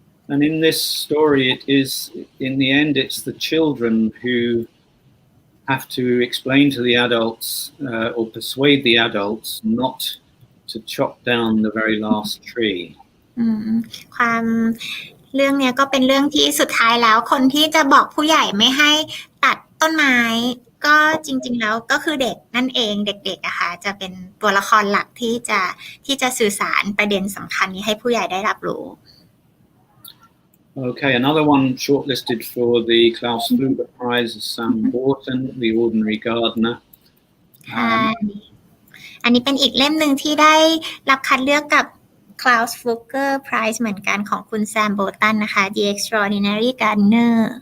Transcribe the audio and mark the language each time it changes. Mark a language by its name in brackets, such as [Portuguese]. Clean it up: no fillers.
[English] And in this story, it is, in the end, it's the children who have to explain to the adults or persuade the adults not to chop down the very last tree. [Thai] ความเรื่องเนี้ยก็เป็นเรื่องที่สุดท้ายแล้วคนที่จะบอกผู้ใหญ่ไม่ให้ตัดต้นไม้ก็จริงๆแล้วก็คือเด็กนั่นเองเด็กๆอะค่ะจะเป็นตัวละครหลักที่จะสื่อสารประเด็นสำคัญนี้ให้ผู้ใหญ่ได้รับรู้ [English] Okay, another one shortlisted for the Klaus Fluger Prize is Sam Borton, The Ordinary Gardener. [Thai] อันนี้เป็นอีกเล่มหนึ่งที่ได้รับคัดเลือกกับ Klaus Fluger Prize เหมือนกันของคุณแซมโบตันนะคะ The Extraordinary Gardener.